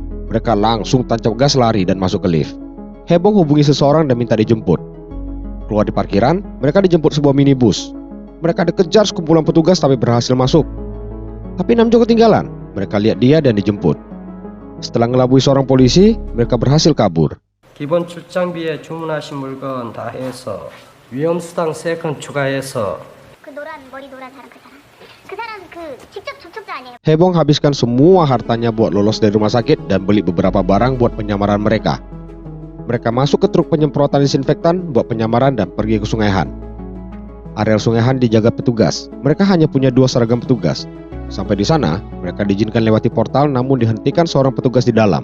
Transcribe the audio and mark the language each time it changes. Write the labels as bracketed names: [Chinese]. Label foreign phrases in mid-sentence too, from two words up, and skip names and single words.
[Indonesian] Mereka langsung tancap gas lari dan masuk ke lift. Haebong hubungi seseorang dan minta dijemput. Keluar di parkiran, mereka dijemput sebuah minibus. Mereka dikejar sekumpulan petugas tapi berhasil masuk. Tapi Namjo ketinggalan. Mereka lihat dia dan dijemput. Setelah ngelabui seorang polisi, mereka berhasil kabur. [Korean] 기본 출장비에 주문하신 물건 다 해서 위험수당 3건 추가해서 그 노란 머리 노란 사람 그 사람 직접 접촉자 아니에요? [Indonesian] Haebong habiskan semua hartanya buat lolos dari rumah sakit dan beli beberapa barang buat penyamaran mereka. Mereka masuk ke truk penyemprotan disinfektan buat penyamaran dan pergi ke Sungai Han. Areal Sungai Han dijaga petugas. Mereka hanya punya 2 seragam petugas. Sampai di sana, mereka diizinkan lewati portal namun dihentikan seorang petugas di dalam.